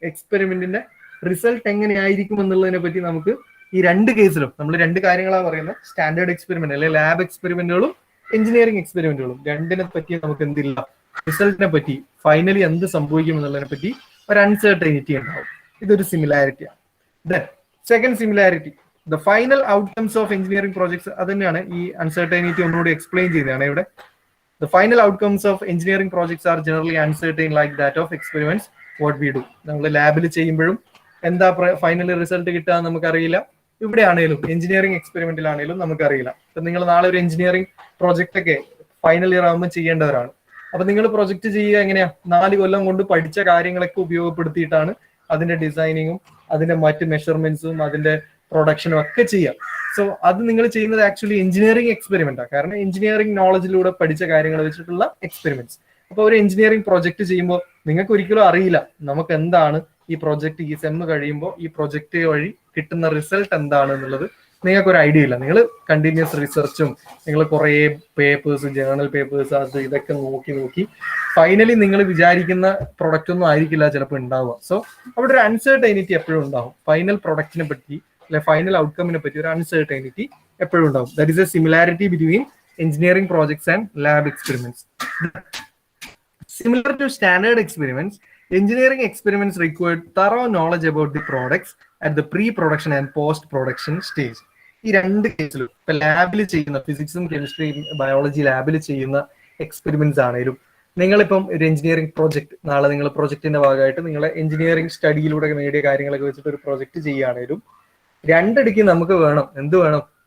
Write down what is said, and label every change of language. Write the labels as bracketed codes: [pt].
[ml] എക്സ്പെരിമെന്റിന്റെ result എങ്ങനെയായിരിക്കും എന്നുള്ളതിനെ പറ്റി നമുക്ക് ഈ രണ്ട് കേസിലും, നമ്മൾ രണ്ട് കാര്യങ്ങളാണ് പറയുന്നത്, സ്റ്റാൻഡേർഡ് എക്സ്പെരിമെന്റ് അല്ലെങ്കിൽ ലാബ് എക്സ്പെരിമെന്റുകളും എഞ്ചിനീയറിംഗ് എക്സ്പെരിമെന്റുകളും. രണ്ടിനെ പറ്റി നമുക്ക് എന്തില്ല, റിസൾട്ടിനെ പറ്റി ഫൈനലി എന്ത് സംഭവിക്കും എന്നുള്ളതിനെ പറ്റി ഒരു അൺസർട്ടൈനിറ്റി ഉണ്ടാവും. ഇതൊരു സിമിലാരിറ്റിയാണ്. [en] Then second similarity, the final outcomes of engineering projects. [ml] അത് തന്നെയാണ് ഈ അൺസർട്ടൈനിറ്റി ഒന്നുകൂടി എക്സ്പ്ലെയിൻ ചെയ്യുന്നതാണ് ഇവിടെ. [en] The final outcomes of engineering projects are generally uncertain like that of experiments what we do. [ml] നമ്മൾ ലാബിൽ ചെയ്യുമ്പോഴും എന്താ ഫൈനൽ റിസൾട്ട് കിട്ടുക നമുക്കറിയില്ല. ഇവിടെ ആണെങ്കിലും എഞ്ചിനീയറിംഗ് എക്സ്പെരിമെന്റിലാണെങ്കിലും നമുക്കറിയില്ല. അപ്പൊ നിങ്ങൾ നാളെ ഒരു എഞ്ചിനീയറിംഗ് പ്രോജക്റ്റ് ഒക്കെ ഫൈനൽ ഇയർ ആകുമ്പോൾ ചെയ്യേണ്ടവരാണ്. അപ്പൊ നിങ്ങൾ പ്രൊജക്ട് ചെയ്യുക എങ്ങനെയാ? 4 കൊല്ലം കൊണ്ട് പഠിച്ച കാര്യങ്ങളൊക്കെ ഉപയോഗപ്പെടുത്തിയിട്ടാണ് അതിന്റെ ഡിസൈനിങ്ങും അതിന്റെ മറ്റ് മെഷർമെന്റ്സും അതിന്റെ പ്രൊഡക്ഷനും ഒക്കെ ചെയ്യാം. സോ അത് നിങ്ങൾ ചെയ്യുന്നത് ആക്ച്വലി എഞ്ചിനീയറിംഗ് എക്സ്പെരിമെന്റ് ആണ്. കാരണം എഞ്ചിനീയറിംഗ് നോളജിലൂടെ പഠിച്ച കാര്യങ്ങൾ വെച്ചിട്ടുള്ള എക്സ്പെരിമെന്റ്സ്. അപ്പോൾ ഒരു എഞ്ചിനീയറിംഗ് പ്രോജക്റ്റ് ചെയ്യുമ്പോൾ നിങ്ങൾക്ക് ഒരിക്കലും അറിയില്ല നമുക്ക് എന്താണ് ഈ പ്രോജക്റ്റ്, ഈ സെം കഴിയുമ്പോൾ ഈ പ്രോജക്റ്റ് വഴി കിട്ടുന്ന റിസൾട്ട് എന്താണ് എന്നുള്ളത് നിങ്ങൾക്ക് ഒരു ഐഡിയ ഇല്ല. നിങ്ങൾ കണ്ടിന്യൂസ് റിസർച്ചും നിങ്ങൾ കുറേ പേപ്പേഴ്സ്, ജേർണൽ പേപ്പേഴ്സ്, അത് ഇതൊക്കെ നോക്കി ഫൈനലി നിങ്ങൾ വിചാരിക്കുന്ന പ്രൊഡക്റ്റ് ഒന്നും ആയിരിക്കില്ല ചിലപ്പോൾ ഉണ്ടാവുക. സോ അവിടെ ഒരു അൺസർട്ടൈനിറ്റി എപ്പോഴും ഉണ്ടാവും. ഫൈനൽ പ്രൊഡക്റ്റിനെ പറ്റി അല്ലെ ഫൈനൽ ഔട്ട്കമിനെ പറ്റി ഒരു അൺസർട്ടൈനിറ്റി എപ്പോഴും ഉണ്ടാവും. [en] That is a similarity between engineering projects and lab experiments. Similar to standard experiments, engineering experiments require thorough knowledge about the products at the pre-production and post-production stage. [ml] ഈ രണ്ട് കേസിലും ഇപ്പൊ ലാബിൽ ചെയ്യുന്ന ഫിസിക്സും കെമിസ്ട്രിയും ബയോളജി ലാബിൽ ചെയ്യുന്ന എക്സ്പെരിമെന്റ്സ് ആണെങ്കിലും, നിങ്ങളിപ്പം ഒരു എഞ്ചിനീയറിംഗ് പ്രോജക്ട് നാളെ നിങ്ങൾ പ്രോജക്റ്റിന്റെ ഭാഗമായിട്ട് നിങ്ങളെ എഞ്ചിനീയറിംഗ് സ്റ്റഡിയിലൂടെ നേടിയ കാര്യങ്ങളൊക്കെ വെച്ചിട്ട് ഒരു പ്രോജക്റ്റ് ചെയ്യുകയാണെങ്കിലും രണ്ടിടയ്ക്ക് നമുക്ക് വേണം, എന്ത് വേണം?